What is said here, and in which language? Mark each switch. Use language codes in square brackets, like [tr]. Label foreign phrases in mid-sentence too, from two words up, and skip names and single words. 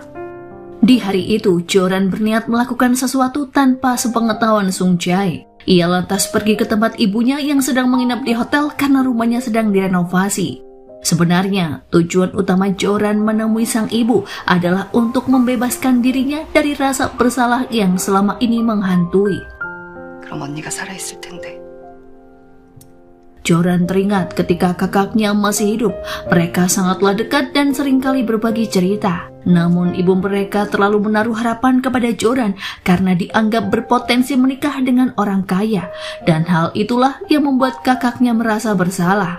[id] Di hari itu, Joran berniat melakukan sesuatu tanpa sepengetahuan Sung Jae. Ia lantas pergi ke tempat ibunya yang sedang menginap di hotel karena rumahnya sedang direnovasi. Sebenarnya, tujuan utama Joran menemui sang ibu adalah untuk membebaskan dirinya dari rasa bersalah yang selama ini menghantui. [ko] 그럼 언니가 살아있을 텐데. [id] Joran teringat ketika kakaknya masih hidup. Mereka sangatlah dekat dan seringkali berbagi cerita. Namun ibu mereka terlalu menaruh harapan kepada Joran karena dianggap berpotensi menikah dengan orang kaya. Dan hal itulah yang membuat kakaknya merasa bersalah.